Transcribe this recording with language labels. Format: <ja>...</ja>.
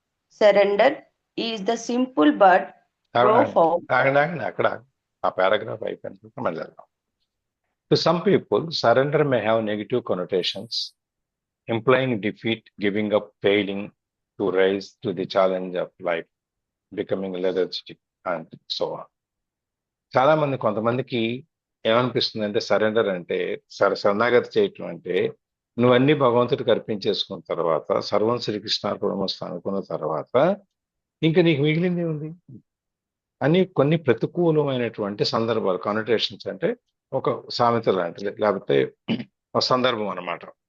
<en>Surrender is the simple but profound.</en> <te>అక్కడ ఆ paragraph అయిపోయిన మళ్ళీ వెళ్దాం.</te> <en>To some people, surrender may have negative connotations, implying defeat, giving up, failing to rise to the challenge of life, becoming lethargic, and so on.</en> <te>చాలా మంది, కొంతమందికి ఏమనిపిస్తుంది అంటే, సరెండర్ అంటే, శరణాగతి చేయటం అంటే నువ్వన్నీ భగవంతుడికి అర్పించేసుకున్న తర్వాత, సర్వం శ్రీకృష్ణార్పణమస్తు అనుకున్న తర్వాత ఇంకా నీకు మిగిలింది ఉంది అని కొన్ని ప్రతికూలమైనటువంటి సందర్భాలు, కానోటేషన్స్ అంటే ఒక సామెత లాంటిది, లేకపోతే ఒక సందర్భం అన్నమాట.</te>